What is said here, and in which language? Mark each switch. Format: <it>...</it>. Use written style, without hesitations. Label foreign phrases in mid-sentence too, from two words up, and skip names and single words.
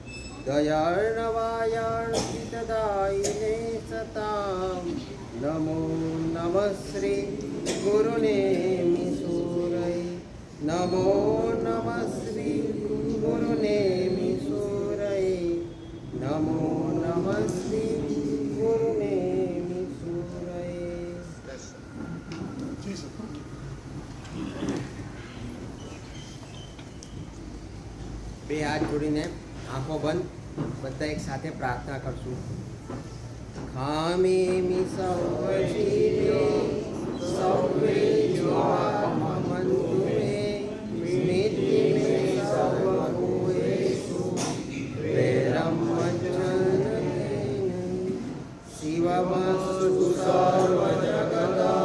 <sa>दयार्णवायार्पितदायिने सतां नमो नमः श्री गुरुनेमिसूरै नमो नमः श्री गुरुनेमिसूरै नमो नमः श्री गुरुनेमिसूरै।</sa> <gu>બે હાથ જોડીને આંખો બંધ બધા એક સાથે પ્રાર્થના કરશું.</gu> <sa>ખામેમિ સર્વ જીવે સર્વે જીવામંતુ મે સ્મૃતિ મે સર્વ ભૂતેષુ પ્રેરમ મજ્જનેન શિવમસ્તુ સર્વ જગત</sa>